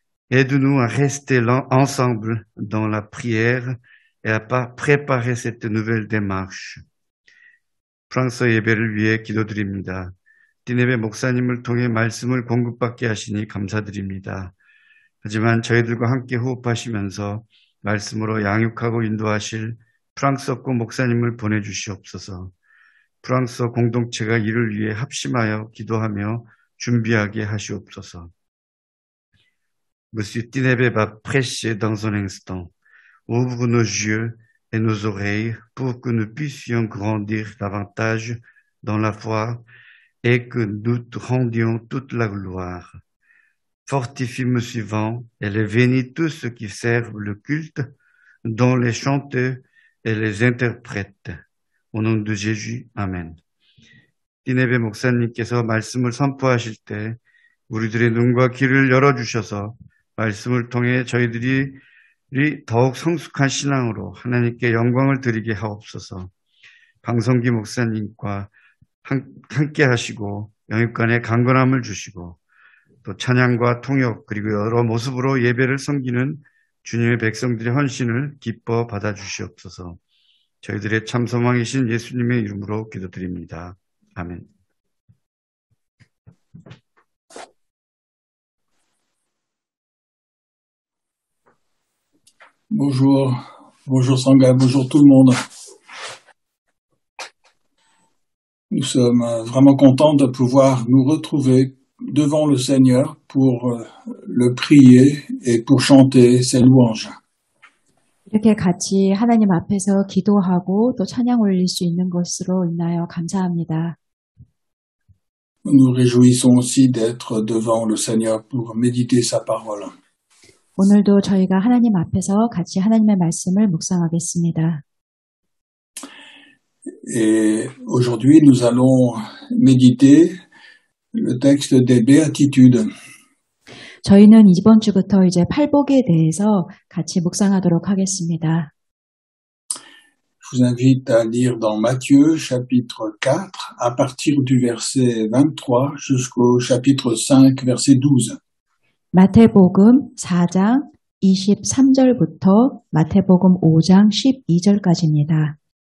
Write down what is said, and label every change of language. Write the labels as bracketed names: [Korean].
[French] Aide-nous à rester ensemble dans la prière et à préparer cette nouvelle démarche. [Korean] 프랑스 예배를 위해 기도드립니다. 디네베 목사님을 통해 말씀을 공급받게 하시니 감사드립니다. 하지만 저희들과 함께 호흡하시면서 말씀으로 양육하고 인도하실 프랑스어권 목사님을 보내주시옵소서. 프랑스어 공동체가 이를 위해 합심하여 기도하며 준비하게 하시옵소서. [French] Monsieur Tinebe va prêcher dans un instant. Ouvre nos yeux et nos oreilles pour que nous puissions grandir davantage dans la foi et que nous te rendions toute la gloire. Fortifie me suivant et les bénis tous ceux qui servent le culte, dont les chanteurs et les interprètes. Au nom de Jésus, Amen. [Korean] 디네베 목사님께서 말씀을 선포하실 때 우리들의 눈과 귀를 열어주셔서 말씀을 통해 저희들이 더욱 성숙한 신앙으로 하나님께 영광을 드리게 하옵소서. 방성기 목사님과 함께 하시고 영육간에 강건함을 주시고 또 찬양과 통역 그리고 여러 모습으로 예배를 섬기는 주님의 백성들의 헌신을 기뻐 받아주시옵소서. 저희들의 참 소망이신 예수님의 이름으로 기도드립니다. 아멘. [French] Bonjour, bonjour Sangha, bonjour tout le monde. Nous sommes vraiment contents de pouvoir nous retrouver devant le Seigneur pour le prier et pour chanter ses louanges. [Korean] 이렇게 같이 하나님 앞에서 기도하고 또 찬양 올릴 수 있는 것으로 인하여 감사합니다. [French] Nous nous réjouissons aussi d'être devant le Seigneur pour méditer sa parole. [Korean] 오늘도 저희가 하나님 앞에서 같이 하나님의 말씀을 묵상하겠습니다. [French] Et aujourd'hui, nous allons méditer le texte des béatitudes. [Korean] 저희는 이번 주부터 이제 팔복에 대해서 같이 묵상하도록 하겠습니다. [French] Je vous invite à lire dans Matthieu, chapitre 4, à partir du verset 23 jusqu'au chapitre 5, verset 12. [Korean] 마태복음 4장 23절부터 마태복음 5장 12절까지입니다.